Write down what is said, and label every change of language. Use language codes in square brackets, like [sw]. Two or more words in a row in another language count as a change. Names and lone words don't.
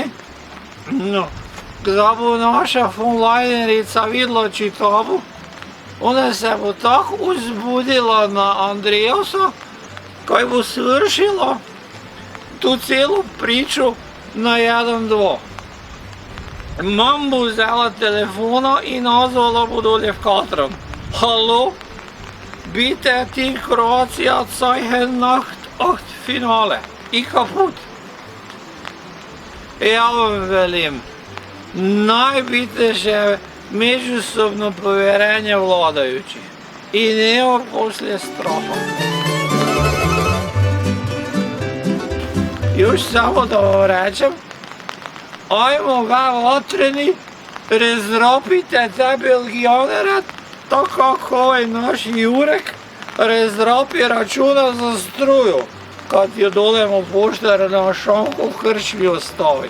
[sl] No, da bo naša fonlajnerica videla čitavu, ona se bo tako uzbudila na Andreasa, kaj bo svršila tu celo pričo na 1-2. Mam bo vzela telefona in nazvala bo dolje v Katran. [de] Hallo, bitte die Kroatija zeigen Nacht Achtelfinale. [hr] I kaput. Ja vam velim, najbite še međusobno povjerenje vladajućih i nema poslije straha. Još samo da vam rečem, ajmo vatreni, razropite te Belgijanere, tako kako ovaj naš Jurek razropi računa za struju, kad jo dolemo poštar na šanku v krčmi ostavi.